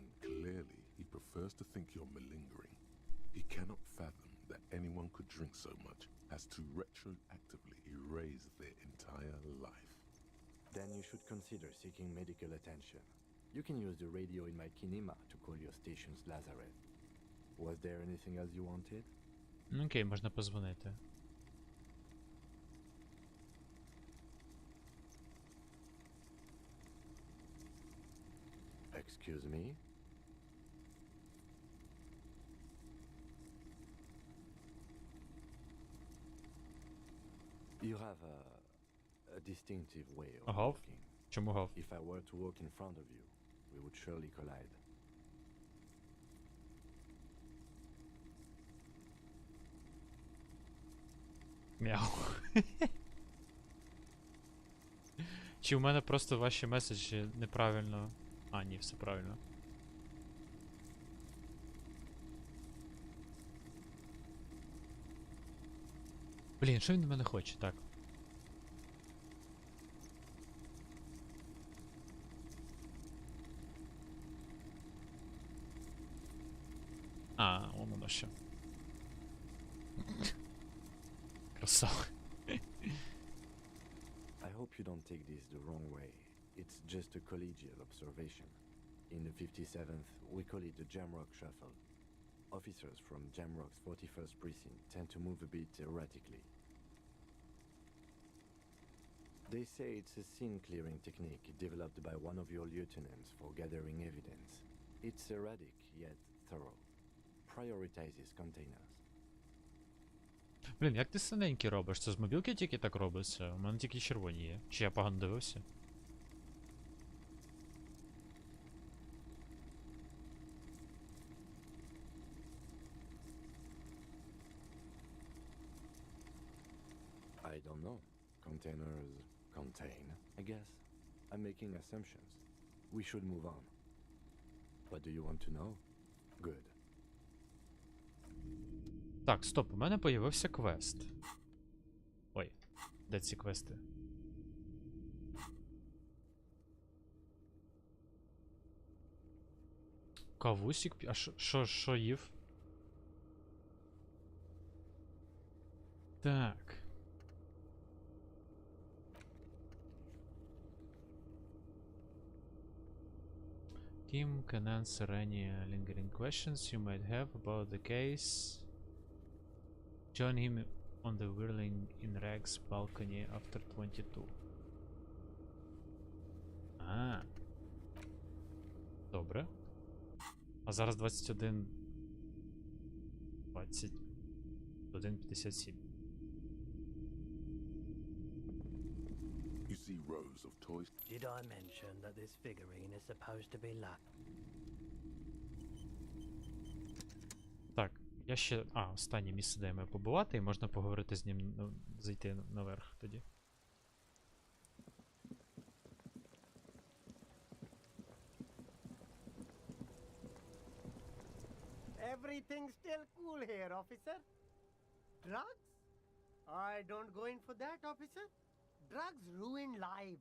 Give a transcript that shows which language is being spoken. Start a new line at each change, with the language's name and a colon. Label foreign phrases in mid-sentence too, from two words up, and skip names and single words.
English: Clearly, he prefers to think you're malingering. He cannot fathom that anyone could drink so much as to retroactively erase their entire life. Then you should consider seeking medical attention. You can use the radio in my kinema to call your station's Lazareth. Was there anything else you wanted?
Ukrainian: Окей, можна позвонити.
English: Excuse me? You have a distinctive way of
Ukrainian: Гав?
English: walking.
Ukrainian: Чому гав?
English: If I were to walk in front of you, we would surely collide.
Ukrainian: Мяу. Чи у мене просто ваші меседжі неправильно. Ні, все правильно. Блін, що він від мене хоче? Так. Воно що. Красава.
English: I hope you don't take this the wrong way. It's just a collegial observation. In the 57th, we call it the Jamrock Shuffle. Officers from Jamrock's 41st Precinct tend to move a bit erratically. They say it's a scene-clearing technique developed by one of your lieutenants for gathering evidence. It's erratic, yet thorough. Prioritizes containers.
Ukrainian: Блін, як ти синенький робиш? Це з мобілки тільки так робиться? У мене тільки червоні є. Чи я погано дивився?
English: I don't know. Containers contain, I guess. I'm making assumptions. We should move on. What do you want to know? Good.
Ukrainian: Так, стоп, у мене появився квест. Ой, де ці квести? Кавусік? А що їв? Так.
English: Team can answer any lingering questions you might have about the case. Join him on the whirling in rags balcony after 22.
Ukrainian: Добре. А зараз 21. 21:57.
English: You see rows of toys. Did I mention that this figurine is supposed to be luck?
Ukrainian: Так, я ще... останнє місце, де я маю побувати, і можна поговорити з ним, зайти наверх тоді.
English: Everything still cool here, officer. Drugs? I don't go in for that, officer. Drugs ruin life.